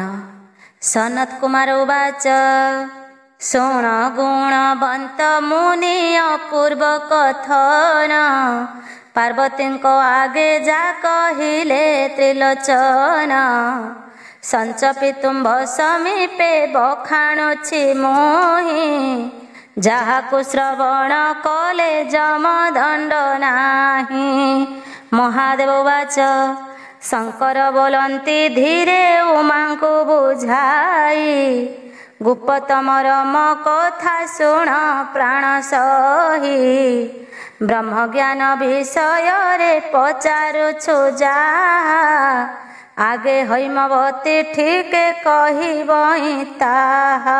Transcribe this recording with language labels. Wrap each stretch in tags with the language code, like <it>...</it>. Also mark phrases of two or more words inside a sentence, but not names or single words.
<or>ସନତ କୁମାର ଉବାଚ ଶୃଣ ଗୁଣବନ୍ତ ମୁନି ଅପୂର୍ବ କଥନ ପାର୍ବତୀ ଆଗେ ଯା କହିଲେ ତ୍ରିଲୋଚନ ସଞ୍ଚପିତୁମ୍ଭ ସମୀପେ ବଖାଣୁଛି ମୋହି ଯାହାକୁ ଶ୍ରବଣ କଲେ ଯମଦଣ୍ଡ ନାହିଁ। ମହାଦେବ ବାଚ ଶଙ୍କର ବୋଲନ୍ତି ଧୀରେ ଉମାଙ୍କୁ ବୁଝାଇ ଗୁପ୍ତତମର ମୋ କଥା ଶୁଣ ପ୍ରାଣ ସହି ବ୍ରହ୍ମଜ୍ଞାନ ବିଷୟରେ ପଚାରୁଛୁ ଯାହା ଆଗେ ହୈମବତୀ ଠିକ କହିବ ତାହା।</or>